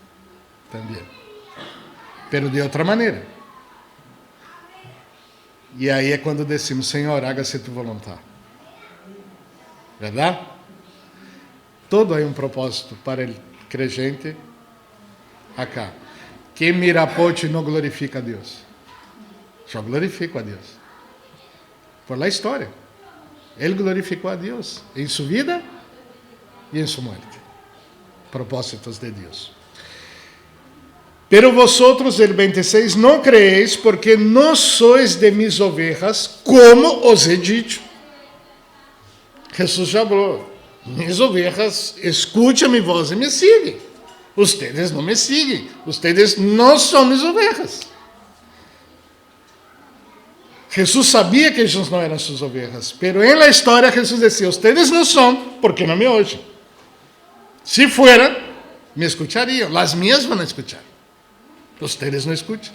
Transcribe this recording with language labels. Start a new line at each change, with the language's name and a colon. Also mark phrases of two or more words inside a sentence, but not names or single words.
Spanish: Pero de otra manera. Y ahí es cuando decimos, Señor, hágase tu voluntad. ¿Verdad? Todo hay un propósito para el creyente acá.
Portuguese: Quem mira a ponte não glorifica a Deus. Só glorifico a Deus.
Spanish: Por la
Portuguese: história. Ele glorificou a Deus em sua vida e em sua morte. Propósitos de Deus.
Spanish: Pero vosotros, el 26, não creéis porque não sois de mis ovejas, como os he dicho.
Portuguese: Jesus já falou,
Spanish: mis ovejas escuchan mi voz e me siguen. Ustedes não me siguen, ustedes
Portuguese: não são
Spanish: mis ovejas. Jesús sabía que ellos no eran sus ovejas, pero en la historia Jesús decía, ustedes no son porque no me oyen. Si fueran, me escucharían, las mías van a escuchar. Ustedes no escuchan.